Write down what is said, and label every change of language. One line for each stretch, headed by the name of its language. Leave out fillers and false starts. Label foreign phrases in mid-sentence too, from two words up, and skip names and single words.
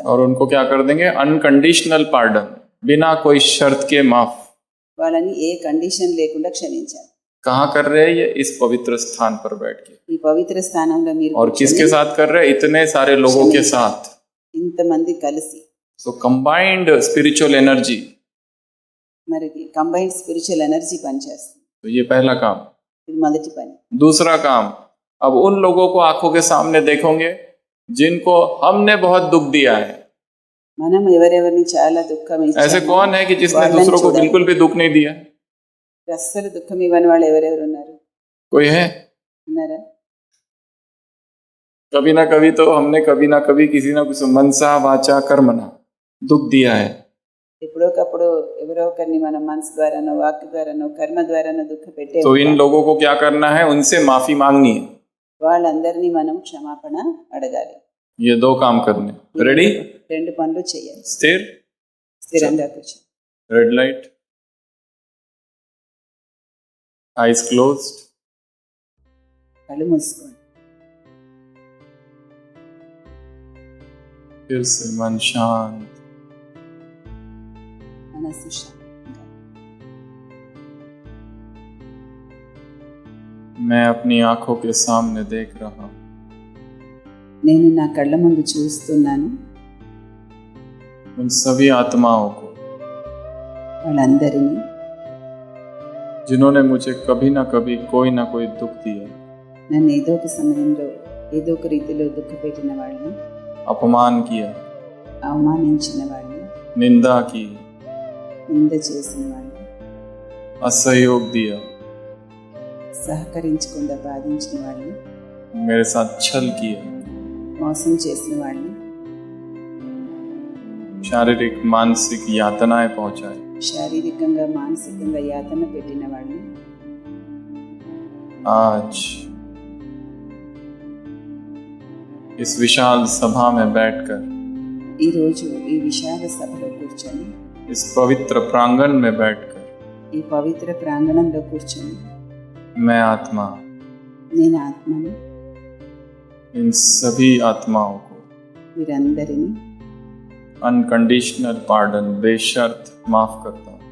Hindi: और उनको क्या कर देंगे?
English: unconditional pardon,
Hindi: बिना कोई शर्त के माफ।
Telugu: వాళ్ళని ఏ కండిషన్ లేకుండా క్షమించాలి.
Hindi: कहाँ कर रहे हैं? ये इस पवित्र स्थान पर बैठ के।
Telugu: ఈ పవిత్ర స్థానంలో మీరు
Hindi: और किसके साथ कर रहे हैं? इतने सारे लोगों के साथ।
Telugu: ఇంతమంది కలిసి
English: so combined spiritual energy.
Telugu: మరి
English: combined spiritual energy
Telugu: పనిచేస్తుంది.
Hindi: तो ये पहला काम।
Telugu: ఇది మొదటి పని.
Hindi: दूसरा काम, अब उन लोगों को आंखों के सामने देखोगे जिनको हमने बहुत दुख दिया है।
Telugu: మనం ఎవరెవరిని చాలా దుఃఖం
Hindi: ऐसे
Telugu: ఇచ్చామో
Hindi: कौन है कि जिसने
Telugu: వాళ్ళని
Hindi: दूसरों को
Telugu: చూడాలి.
Hindi: बिल्कुल भी दुख नहीं दिया?
Telugu: అస్సలు దుఃఖం ఇవ్వని వాళ్ళు ఎవరెవరు ఉన్నారు?
Hindi: कोई है?
Telugu: ఉన్నారా?
Hindi: कभी ना कभी तो हमने कभी ना कभी किसी ना कुछ
Sanskrit: मनसा वाचा कर्मणा
Hindi: दुख दिया है।
Telugu: ఎప్పుడోకప్పుడు ఎవరో ఒకరిని మనం మనసు ద్వారానో, వాక్ ద్వారానో, కర్మ ద్వారానో దుఃఖ పెట్టే
Hindi: तो इन लोगों को क्या करना है? उनसे माफी मांगनी है।
Telugu: వాళ్ళందరినీ మనం క్షమాపణ అడగాలి.
Hindi: ये 2 काम करने। रेडी?
Telugu: 2 పనులు చేయాలి.
Hindi: स्थिर,
Telugu: స్థిరంగా కూర్చో.
English: red light, eyes closed,
Telugu: కళ్ళు మూసుకోండి.
Hindi: फिर से मन शांत,
Telugu: మనసు శాంతంగా.
Hindi: मैं अपनी आंखों के सामने देख रहा हूँ
Telugu: నేను నా కళ్ళ ముందు చూస్తున్నాను
Hindi: उन सभी आत्माओं को
Telugu: వాళ్ళందరినీ,
Hindi: जिन्होंने मुझे कभी ना कभी कोई ना कोई दुख दिया,
Telugu: నన్ను ఏదో ఒక సమయంలో ఏదో ఒక రీతిలో దుఃఖపెట్టిన వాళ్ళని,
Hindi: अपमान किया,
Telugu: అవమానించిన వాళ్ళని,
Hindi: निंदा की,
Telugu: నింద చేసిన వాళ్ళని,
Hindi: असहयोग दिया,
Telugu: సహకరించకుండా బాధించిన వాళ్ళని,
Hindi: मेरे साथ छल किया,
Telugu: మోసం చేసిన వాళ్ళని,
Hindi: शारीरिक मानसिक यातनाएं पहुंचाई,
Telugu: శారీరకంగా మానసికంగా యాతన పెట్టిన వాళ్ళని
Hindi: आज इस विशाल सभा में बैठकर,
Telugu: ఈరోజు ఈ విశాల సభలో కూర్చొని,
Hindi: इस पवित्र प्रांगण में बैठकर,
Telugu: ఈ పవిత్ర ప్రాంగణంలో కూర్చొని
Hindi: मैं आत्मा
Telugu: నేను ఆత్మను
Hindi: इन सभी आत्माओं को
Telugu: వీరందరినీ
English: unconditional pardon
Hindi: बेशर्त माफ करता हूँ।